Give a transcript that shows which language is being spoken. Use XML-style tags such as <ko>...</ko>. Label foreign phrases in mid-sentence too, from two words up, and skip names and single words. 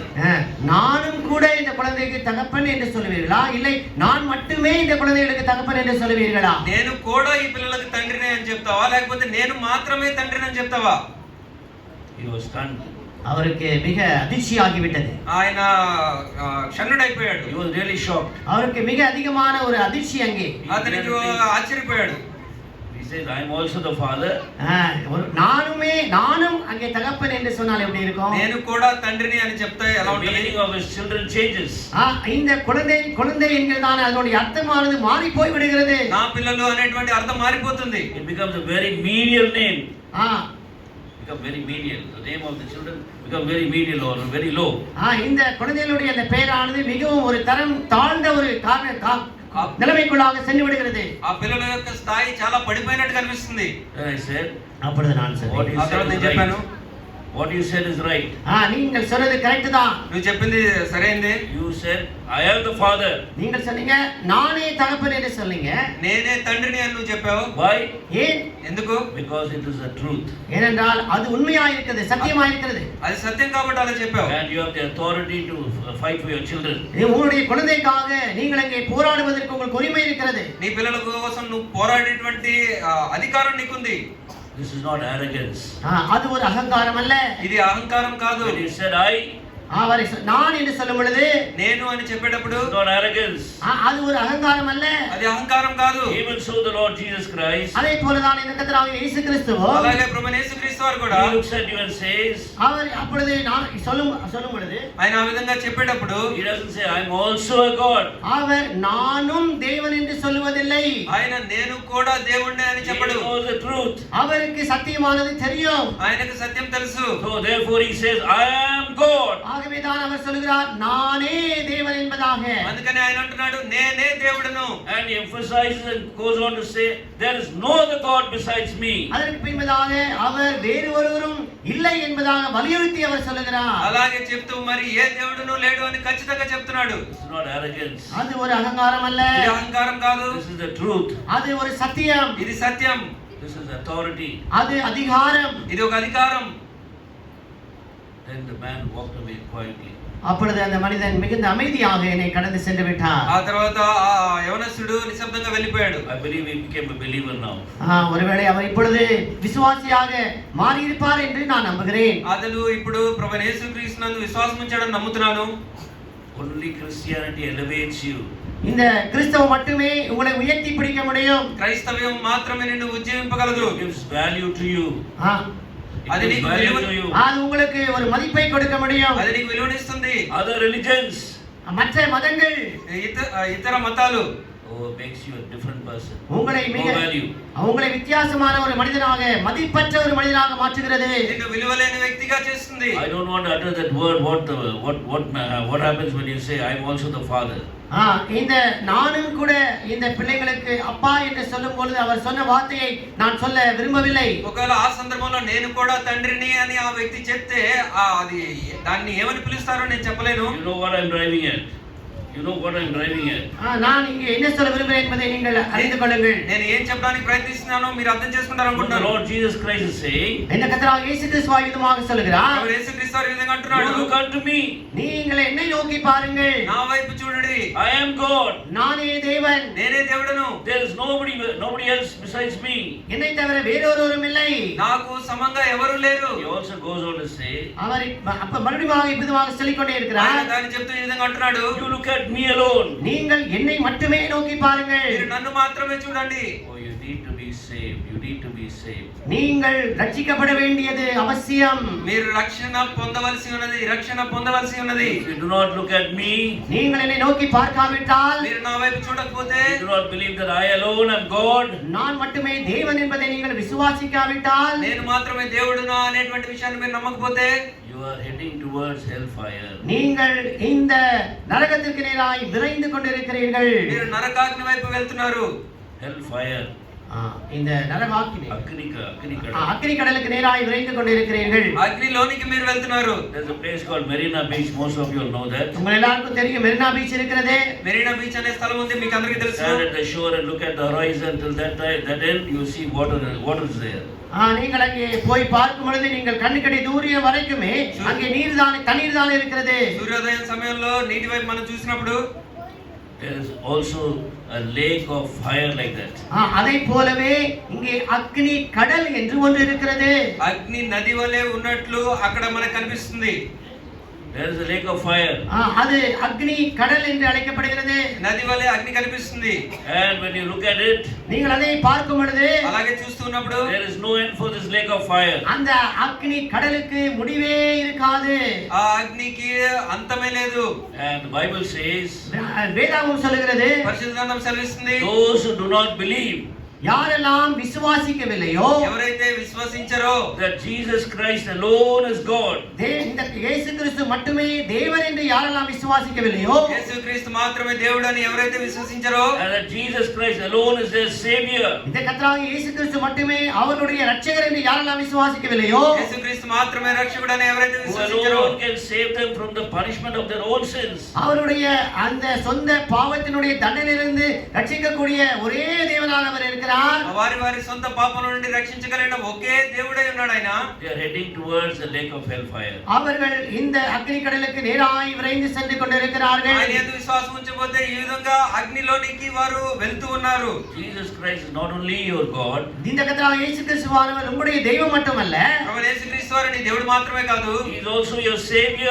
<ta>நானும் கூட இந்த குழந்தைக்கு தகப்பன் என்று சொல்லுவீர்களா, இல்லை நான் மட்டுமே இந்த குழந்தைகளுக்கு தகப்பன் என்று சொல்லுவீர்களா?</ta> <te>నేను కూడా ఈ పిల్లలకు తండ్రినే అని చెప్తావా, లేకపోతే నేను మాత్రమే తండ్రిని అని చెప్తావా?</te> <en>He was stunned.</en> <ta>அவருக்கு மிக அதிர்ச்சியாகிவிட்டது.</ta> <te>ఆయన క్షణుడైపోయాడు.</te> <en>He was really shocked.</en> <ta>அவருக்கு மிக அதிகமான ஒரு அதிர்ச்சி அங்கே.</ta> <te>అతనికి ఆశ్చర్యపోయాడు.</te> <en>He says, I'm also the father.</en> <ta>நானும் அங்கே தகப்பன் என்று சொன்னால் எப்படி இருக்கும்?</ta> <te>నేను కూడా తండ్రిని అని చెప్తే ఎలా</te> <en>The</en> <te>ఉంటుంది?</te> <en>meaning of his children changes. இந்த குழந்தை என்கிறதான அதனுடைய அர்த்தமானது மாறி போய் விடுகிறது. నా పిల్లలు అనేటువంటి అర్థం మారిపోతుంది. It becomes a very menial name. Become very menial. The name of the children become very menial or very low.</en> <ta>இந்த குழந்தைகளுடைய அந்த பெயரானது மிகவும் ஒரு தரம் தாழ்ந்த ஒரு நிலைமைக்குள்ளாக சென்று விடுகிறது.</ta> <te>ఆ పిల్లల యొక్క స్థాయి చాలా పడిపోయినట్టు కనిపిస్తుంది.</te> <en>Then I said,</en> <ta>அப்பொழுது நான்</ta> <te>చెప్పాను,</te> <en>what you said is right.</en> <ta>நீங்கள் சொன்னது கரெக்ட் தான்.</ta> <te>నువ్వు చెప్పింది సరైంది.</te> <en>You said I am the father.</en> <ta>நீங்கள் சொன்னீங்க நானே தகப்பன் என்று சொன்னீங்க.</ta> <te>నేనే తండ్రిని అని నువ్వు చెప్పావు.</te> <en>Why?</en> <ta>ஏன்?</ta> <te>ఎందుకు?</te> <en>Because it is the truth.</en> <ta>ஏனென்றால் அது உண்மையாக இருக்கிறது, சத்தியமாக இருக்கிறது.</ta> <te>అది సత్యం కాబట్టి అలా చెప్పావు.</te> <en>And you have the authority to fight for your children.</en> <ta>உங்களுடைய குழந்தைக்காக நீங்கள் அங்கே போராடுவதற்கு உங்களுக்கு உரிமை இருக்கிறது.</ta> <te>నీ పిల్లల కోసం నువ్వు పోరాడేటువంటి అధికారం నీకుంది.</te> <en>This is not arrogance.</en> <ta>அது ஒரு అహంకారం அல்ல.</ta> <te>ఇది అహంకారం కాదు.</te> <en>When he said</en> <ta>அவரை நான் என்று சொல்லும் பொழுது</ta> <te>నేను అని చెప్పేటప్పుడు</te> <en>it's not arrogance.</en> <ta>அது ஒரு அகங்காரம் அல்ல.</ta> <te>అది అహంకారం కాదు.</te> <en>Even so the Lord Jesus Christ,</en> <ta>அதே போலதான் இந்த கர்த்தராகிய இயேசு கிறிஸ்து,</ta> <te>అలాగే ప్రభువైన యేసుక్రీస్తు వారు కూడా</te> <en>he looks at you and says,</en> <ta>அவர் அப்பொழுது நான் சொல்லும் பொழுது</ta> <te>ఆయన ఆ విధంగా చెప్పేటప్పుడు</te> <en>he doesn't say I'm also a God.</en> <ta>அவர் நானும் தேவன் என்று சொல்லுவதில்லை.</ta> <te>ఆయన నేను కూడా దేవుణ్ణి అని</te> <en>He</en> <te>చెప్పడు.</te> <en>knows the truth.</en> <ta>அவருக்கு சத்தியமானது தெரியும்.</ta> <te>ఆయనకు సత్యం తెలుసు.</te> <en>So therefore he says I am God.</en> <ta>ஆகவே தான் அவர் சொல்கிறார் நானே தேவன் என்பதாக.</ta> <te>అందుకని ఆయన అంటున్నాడు నేనే దేవుడును.</te> <en>And he emphasizes and goes on to say there is no other God besides me.</en> <ta>அதற்கு பின்பதாக அவர் வேறு ஒருவரும் இல்லை என்பதாக வலியுறுத்தி அவர் சொல்கிறார்.</ta> <te>అలాగే చెప్తూ మరి ఏ దేవుడును లేడు అని ఖచ్చితంగా చెప్తున్నాడు.</te> <en>This is not arrogance.</en> <ta>அது ஒரு அகங்காரம் அல்ல.</ta> <te>ఇది అహంకారం కాదు.</te> <en>This is the truth.</en> <ta>அது ஒரு சத்தியம்.</ta> <te>ఇది సత్యం.</te> <en>This is authority.</en> <ta>அது அதிகாரம்.</ta> <te>ఇది ఒక అధికారం.</te> <en>Then the man walked away quietly.</en> <ta>அப்பொழுது அந்த மனிதன் மிகுந்த அமைதியாக என்னை கடந்து சென்று விட்டார்.</ta> <te>ఆ తర్వాత ఆ యవనస్తుడు నిశ్శబ్దంగా వెళ్ళిపోయాడు.</te> <en>I believe he became a believer now.</en> <ta>ஒருவேளை அவர் இப்பொழுது விசுவாசியாக மாறி இருப்பார் என்று நான் நம்புகிறேன்.</ta> <te>అతడు ఇప్పుడు ప్రభువైన యేసుక్రీస్తునందు విశ్వాసం ఉంచాడని నమ్ముతున్నాను.</te> <en>Only Christianity elevates you.</en> <ta>இந்த கிறிஸ்தவம் மட்டுமே உங்களை உயர்த்தி பிடிக்க முடியும்.</ta> <te>క్రైస్తవ్యం మాత్రమే నిన్ను ఉజ్జీవింపగలదు.</te> <en>It gives value to you.</en> <te>అది నీకు</te> <ta>அது உங்களுக்கு ஒரு மதிப்பை கொடுக்க முடியும்.</ta> <te>అది నీకు విలువనిస్తుంది.</te> <en>Other religions,</en> <ta>மற்ற மதங்கள்,</ta> <te>ఇతర మతాలు</te> <en>makes you a different person.</en> <ta>உங்களை வித்தியாசமான ஒரு மனிதனாக, மதிப்பற்ற ஒரு மனிதனாக மாற்றுகிறது.</ta> <te>నిన్ను విలువలేని వ్యక్తిగా చేస్తుంది.</te> <en>I don't want to utter that word. What happens when you say I am also the father?</en> <ta>இந்த நானும் கூட இந்த பிள்ளைகளுக்கு அப்பா என்று சொல்லும் பொழுது அவர் சொன்ன வார்த்தையை நான் சொல்ல விரும்பவில்லை.</ta> <te>ఒకవేళ ఆ సందర్భంలో నేను కూడా తండ్రిని అని ఆ వ్యక్తి చెప్తే అది దాన్ని ఏమని పిలుస్తారో నేను చెప్పలేను.</te> <en>You know what I'm driving at.</en> <ta>நான் இங்கே என்ன சொல்ல விரும்புகிறேன் என்பதை நீங்கள் அறிந்து கொள்ளுங்கள்.</ta> <te>నేను ఏం చెప్పడానికి ప్రయత్నిస్తున్నానో మీరు అర్థం చేసుకుంటారు అనుకుంటున్నాను.</te> <en>The Lord Jesus Christ is saying,</en> <ta>இந்த கர்த்தராகிய இயேசு கிறிஸ்து விதமாக சொல்கிறார், அவர் இயேசு கிறிஸ்து</ta> <te>ఈ విధంగా అంటున్నాడు,</te> <en>look unto me.</en> <ta>நீங்கள் என்னை நோக்கி பாருங்கள்.</ta> <te>నా వైపు చూడండి.</te> <en>I am God.</en> <ta>நானே தேவன்.</ta> <te>నేనే దేవుడను.</te> <en>There is nobody else besides me.</en> <ta>என்னை தவிர வேறொருவரும் இல்லை.</ta> <te>నాకు సమంగా ఎవరు లేరు.</te> <en>He also goes on to say,</en> <ta>அவர் அப்ப மறுபடியும் விதமாக சொல்லிக்கொண்டே இருக்கிறார்.</ta> <te>ఆయన దాన్ని చెప్తూ ఈ విధంగా అంటున్నాడు,</te> <en>you look at me alone.</en> <ta>நீங்கள் என்னை மட்டுமே நோக்கி பாருங்கள்.</ta> <te>మీరు నన్ను మాత్రమే చూడండి.</te> <en>Oh, you need to be saved. You need to be saved.</en> <ta>நீங்கள் ரட்சிக்கப்பட வேண்டியது அவசியம்.</ta> <te>మీరు రక్షణ పొందవలసి ఉన్నది. రక్షణ పొందవలసి ఉన్నది.</te> <en>If you do not look at me,</en> <ta>நீங்கள் என்னை நோக்கி பார்க்காவிட்டால்,</ta> <te>మీరు నా వైపు చూడకపోతే,</te> <en>you do not believe that I alone am God,</en> <ta>நான் மட்டுமே தேவன் என்பதை நீங்கள் விசுவாசிக்காவிட்டால்,</ta> <te>నేను మాత్రమే దేవుడునా అనేటువంటి విషయాన్ని మీరు నమ్మకపోతే,</te> <en>you are heading towards hellfire.</en> <ta>நீங்கள் இந்த நரகத்திற்கு நேராய் விரைந்து கொண்டிருக்கிறீர்கள்.</ta> <te>మీరు నరకాగ్ని వైపు వెళ్తున్నారు.</te> <en>Hellfire.</en> <ta>இந்த நரகாக்கினி அக்கினி கடல். அக்கினி கடலுக்கு நேராக விரைந்து கொண்டிருக்கிறீர்கள்.</ta> <te>అగ్నిలోనికి మీరు వెళ్తున్నారు.</te> <en>There's a place called Marina Beach. Most of you will know that.</en> <ta>உங்க எல்லாருக்கும் தெரியும் மெரினா பீச் இருக்கிறது.</ta> <te>మెరీనా బీచ్ అనే స్థలం ఉంది, మీకు అందరికీ తెలుసు.</te> <en>Stand at the shore and look at the horizon till that end you see water is there.</en> <ta>நீங்கள் அங்கே போய் பார்க்கும் பொழுது நீங்கள் கண்ணுக்கடி தூரம் வரைக்குமே அங்கே தண்ணீர் தான் இருக்கிறது.</ta> <te>సూర్యోదయం సమయంలో నీటి వైపు మనం చూసినప్పుడు</te> <en>There is also a lake of fire like that.</en> <ta>அதை போலவே இங்கே அக்னி கடல் என்று ஒன்று இருக்கிறது.</ta> <te>అగ్ని నది వలె ఉన్నట్లు అక్కడ మనకు కనిపిస్తుంది.</te> <en>There is a lake of fire.</en> <ta>அது அக்னி கடல் என்று அழைக்கப்படுகிறது.</ta> <te>నది వలె అగ్ని కనిపిస్తుంది.</te> <en>And when you look at it,</en> <ta>நீங்கள் அதை பார்க்கும் பொழுது</ta> <te>అలాగే చూస్తున్నప్పుడు</te> <en>there is no end for this lake of fire.</en> <ta>அந்த அக்னி கடலுக்கு முடிவே இருக்காது.</ta> <te>ఆ అగ్నికి అంతమే లేదు.</te> <en>And the Bible says,</en> <ta>வேதாகமம் சொல்லுகிறது,</ta> <te>పరిశుద్ధ గ్రంథం సెలవిస్తుంది,</te> <en>those who do not believe</en> <ta>யாரெல்லாம் விசுவாசிக்கவில்லையோ,</ta> <te>ఎవరైతే విశ్వసించరో</te> <en>that Jesus Christ alone is God,</en> <ta>இந்த இயேசு கிறிஸ்து மட்டுமே தேவன் என்று யாரெல்லாம் விசுவாசிக்கவில்லையோ,</ta> <te>యేసుక్రీస్తు మాత్రమే దేవుడు అని ఎవరైతే విశ్వసించరో,</te> <en>and that Jesus Christ alone is their savior,</en> <ta>இந்த கர்த்தராகிய இயேசு கிறிஸ்து மட்டுமே அவருடைய இரட்சகர் என்று யாரெல்லாம் விசுவாசிக்கவில்லையோ,</ta> <te>యేసుక్రీస్తు మాత్రమే రక్షకుడు అని ఎవరైతే</te> <en>who</en> <te>విశ్వసించరో,</te> <en>alone can save them from the punishment of their own sins,</en> <ta>அவருடைய அந்த சொந்த பாவத்தினுடைய தண்டனையிலிருந்து ரட்சிக்கக்கூடிய ஒரே தேவனாக அவர் இருக்கிறார்.</ta> <te>వారి వారి సొంత పాపం నుండి రక్షించగలిగిన ఒకే దేవుడై ఉన్నాడు ఆయన.</te> <en>they are heading towards the lake of hellfire.</en> <ta>அவர்கள் இந்த அக்னி கடலுக்கு நேராய் விரைந்து சென்று கொண்டிருக்கிறார்கள்.</ta> <te>ఆయన యందు విశ్వాసం ఉంచబోతే ఈ విధంగా అగ్నిలోనికి వారు వెళ్తూ ఉన్నారు.</te> <en>Jesus Christ is not only your God,</en> <ta>இந்த கர்த்தராகிய இயேசு கிறிஸ்துவானவர் உங்களுடைய தெய்வம் மட்டுமல்ல,</ta> <te>ప్రభువు యేసుక్రీస్తు వారు నీ దేవుడు మాత్రమే కాదు,</te> <en>he is also your savior.</en>